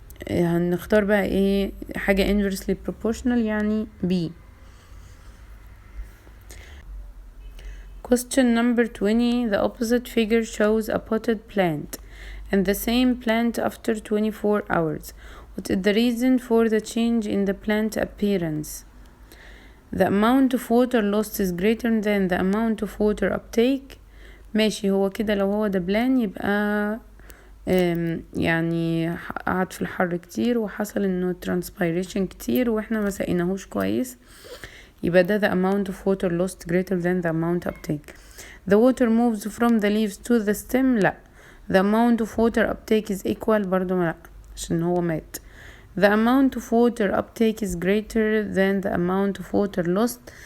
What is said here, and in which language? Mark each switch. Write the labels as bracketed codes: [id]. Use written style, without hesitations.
[ar] هنختار بقى ايه حاجة [en] inversely proportional [ar] يعني B. [en] Question number 20 the opposite figure shows a potted plant and the same plant after 24 hours. What is the reason for the change in the plant appearance؟ the amount of water lost is greater than the amount of water uptake. [ar] ماشي، هو كده لو هو دبلان يبقى يعني قعد في الحر كتير وحصل انه transpiration كتير واحنا ما سقيناهوش كويس، يبقى ده [en] the amount of water lost greater than the amount uptake. The water moves from the leaves to the stem. [ar] لا. [en] The amount of water uptake is equal. [ar] برضو لا، عشان هو مات. [en] The amount of water uptake is greater than the amount of water lost.